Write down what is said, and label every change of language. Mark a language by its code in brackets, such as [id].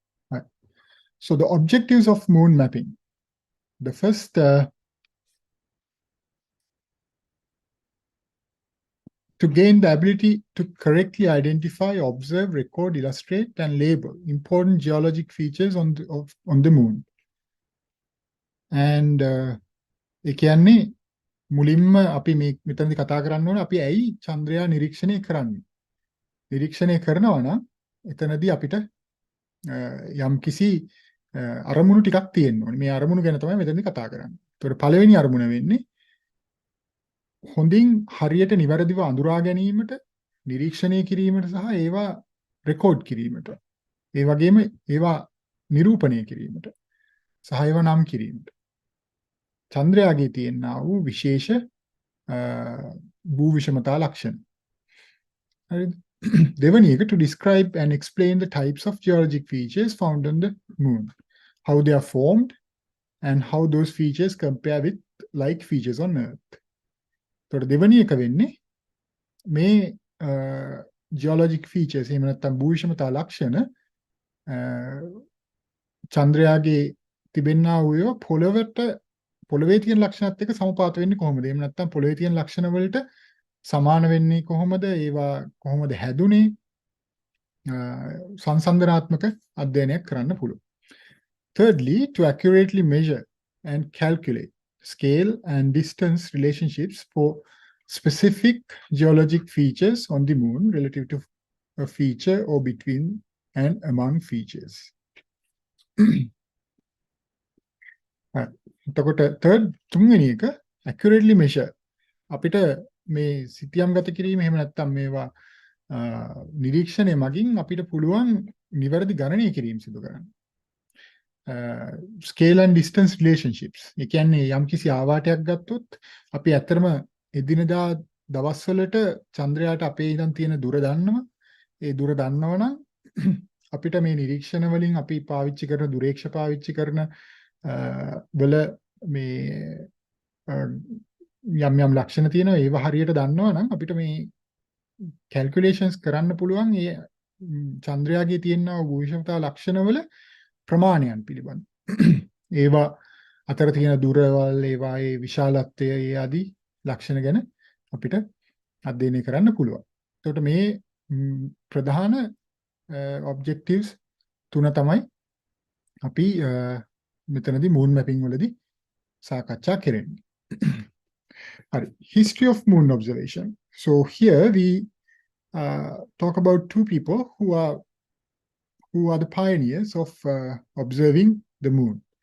[en] Right. So the objectives of moon mapping. The first to gain the ability to correctly identify, observe, record, illustrate, and label important geologic features on the moon. [si] And ඒ කියන්නේ මුලින්ම අපි මෙතනදි කතා කරන්න ඕනේ අපි ඇයි චන්ද්‍රයා නිරීක්ෂණය කරන්නේ. නිරීක්ෂණය කරනවා නම් එතනදී අපිට යම්කිසි අරමුණු ටිකක් තියෙන්න ඕනේ. මේ අරමුණු ගැන තමයි මෙතනදි කතා කරන්නේ. ඒතකොට පළවෙනි අරමුණ වෙන්නේ හොඳින් හරියට නිවැරදිව අඳුරා ගැනීමට, නිරීක්ෂණය කිරීමට සහ ඒවා රෙකෝඩ් කිරීමට. ඒ වගේම ඒවා නිරූපණය කිරීමට සහ ඒවා නම් කිරීමට. චන්ද්‍රයාගේ තියෙනා වූ විශේෂ භූ විෂමතා ලක්ෂණ. හරිද? [en] දෙවැනි එක to describe and explain the types of geologic features found on the moon, how they are formed and how those features compare with like features on earth. [si] ඒතකොට දෙවෙනි එක වෙන්නේ මේ geologic features එහෙම නැත්නම් භූ විෂමතා ලක්ෂණ චන්ද්‍රයාගේ තිබෙනා වූ පොළවේ තියෙන ලක්ෂණත් එක්ක සමපාත වෙන්නේ කොහොමද? එහෙම නැත්නම් පොළවේ තියෙන ලක්ෂණ වලට සමාන වෙන්නේ කොහොමද? ඒවා කොහොමද හැදුනේ? සංසන්දනාත්මක අධ්‍යයනයක් කරන්න පුළුවන්. [en] Thirdly, to accurately measure and calculate scale and distance relationships for specific geologic features on the moon relative to a feature or between and among features. [si] එතකොට third තුන්වෙනි එක accurately measure. අපිට මේ සිතියම් ගත කිරීම එහෙම නැත්නම් මේවා නිරීක්ෂණය මගින් අපිට පුළුවන් නිවැරදි ගණනය කිරීම සිදු කරන්න. [en] Scale and distance relationships. [si] ඒ කියන්නේ යම්කිසි ආවාටයක් ගත්තොත් අපි ඇත්තටම එදිනදා දවස්වලට චන්ද්‍රයාට අපේ ඉඳන් තියෙන දුර දන්නවා. ඒ දුර දන්නවනම් අපිට මේ නිරීක්ෂණ වලින් අපි පාවිච්චි කරන දුරේක්ෂ පාවිච්චි කරන වල මේ යම් ලක්ෂණ තියෙනවා. ඒව හරියට දන්නවනම් අපිට මේ calculations කරන්න පුළුවන් ඒ චන්ද්‍රයාගේ තියෙන භූ විෂමතා ලක්ෂණවල ප්‍රමාණයන් පිළිබඳ. ඒවා අතර තියෙන දුරවල්, ඒවායේ විශාලත්වය, ඒ ආදී ලක්ෂණ ගැන අපිට අධ්‍යයනය කරන්න පුළුවන්. එතකොට මේ ප්‍රධාන objectives තුන තමයි අපි මෙතනදී moon mapping වලදී සාකච්ඡා කරන්නේ. [en] Right. History of moon observation. So here we talk about two people who are the pioneers of observing the moon.